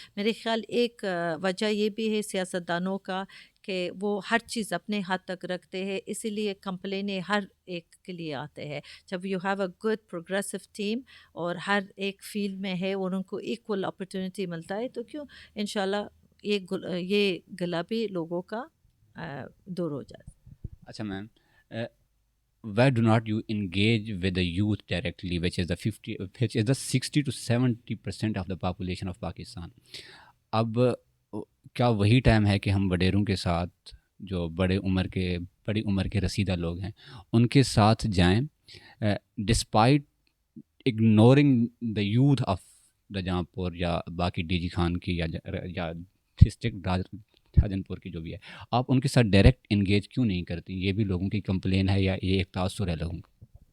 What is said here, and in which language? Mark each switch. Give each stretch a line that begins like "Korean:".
Urdu: میرے خیال ایک وجہ یہ بھی ہے سیاستدانوں کا کہ وہ ہر چیز اپنے ہاتھ تک رکھتے ہیں، اسی لیے کمپلینیں ہر ایک کے لیے آتے ہیں. جب
English: you have a good progressive team
Urdu: اور ہر ایک فیلڈ میں ہے اور ان کو ایکول اپرچونیٹی ملتا ہے، تو کیوں انشاءاللہ یہ گلا بھی لوگوں کا دور ہو جائے. اچھا میم،
English: why do not you engage with the youth directly, which is the 60 to 70% of the population of Pakistan?
Urdu: اب کیا وہی ٹائم ہے کہ ہم وڈیروں کے ساتھ، جو بڑی عمر کے رسیدہ لوگ ہیں ان کے ساتھ جائیں،
English: despite ignoring the youth of the
Urdu: جہاں یا باقی ڈی جی خان کی یا ڈسٹرکٹ شاہجہان پور کی جو بھی ہے، آپ ان کے ساتھ ڈائریکٹ انگیج کیوں نہیں کرتی؟ یہ بھی لوگوں کی کمپلین ہے یا یہ ایک تاثر ہے لوگوں کا؟